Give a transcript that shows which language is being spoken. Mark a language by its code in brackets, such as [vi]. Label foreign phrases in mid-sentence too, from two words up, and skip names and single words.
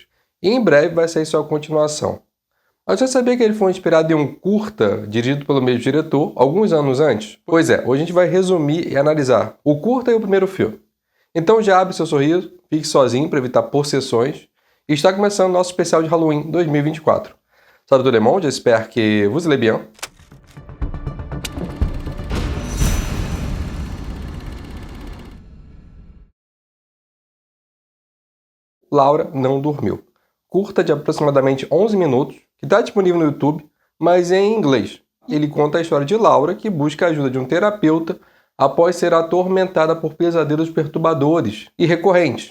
[pt] E em breve vai sair sua continuação. Mas você sabia que ele foi inspirado em um curta dirigido pelo mesmo diretor alguns anos antes? Pois é, hoje a gente vai resumir e analisar o curta e o primeiro filme. Então já abre seu sorriso, fique sozinho para evitar possessões. E está começando o nosso especial de Halloween 2024. [fr] Salut tout le monde, j'espère que vous allez bien. [pt] Laura não dormiu. Curta de aproximadamente 11 minutos, que está disponível no YouTube, mas é em inglês. Ele conta a história de Laura, que busca a ajuda de um terapeuta após ser atormentada por pesadelos perturbadores e recorrentes.